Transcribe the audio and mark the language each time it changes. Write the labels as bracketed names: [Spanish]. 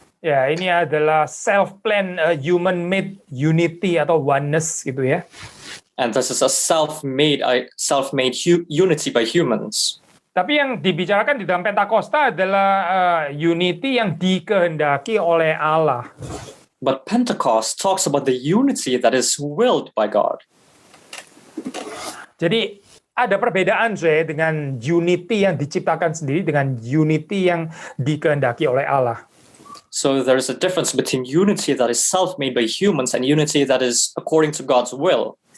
[Indonesian] Ya, ini adalah [English] self-planned human-made unity [Indonesian] atau oneness gitu ya. [English] And this is a self-made unity by humans. [Indonesian] Tapi yang dibicarakan di dalam Pentakosta adalah unity yang dikehendaki oleh Allah. [English] But Pentecost talks about the unity that is willed by God. [Indonesian] Jadi ada perbedaan saya dengan unity yang diciptakan sendiri dengan unity yang dikehendaki oleh Allah. [English] So there is a difference between unity that is self-made by humans and unity that is according to God's will.